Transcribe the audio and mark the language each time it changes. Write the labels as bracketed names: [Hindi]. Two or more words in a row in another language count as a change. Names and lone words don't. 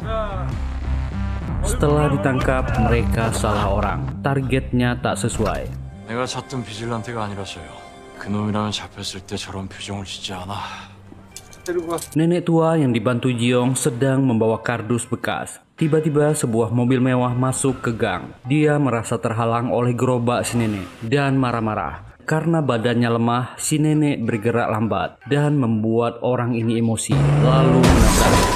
[Indonesian] Setelah ditangkap, mereka salah orang. Targetnya tak sesuai. [Korean] 내가 찾던 비질란테가 아니라서요. 그놈이라면 잡혔을 때 저런 표정을 짓지 않아. [Indonesian] Nenek tua yang dibantu Jiong sedang membawa kardus bekas. Tiba-tiba sebuah mobil mewah masuk ke gang. Dia merasa terhalang oleh gerobak si nenek dan marah-marah. Karena badannya lemah, si nenek bergerak lambat dan membuat orang ini emosi, lalu menabrak.